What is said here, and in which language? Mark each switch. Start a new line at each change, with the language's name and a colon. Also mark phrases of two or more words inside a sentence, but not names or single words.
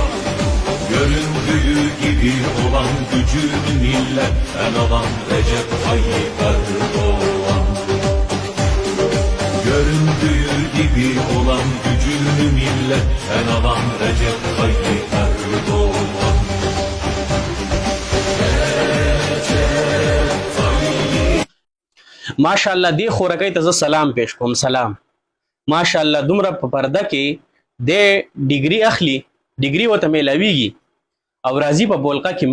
Turkish: Göründüğü gibi olan gücünü milletten alan Recep Tayyip Erdoğan. Göründüğü gibi olan gücünü milletten alan Recep Tayyip Erdoğan.
Pashto: ماشاءالله دی خورکۍ ته زه سلام پیش کوم. سلام. ماشاءالله دومره په پرده کې د ډیګري اخلي، ډیګري ورته میلاویږي او راځي په بولقه کې.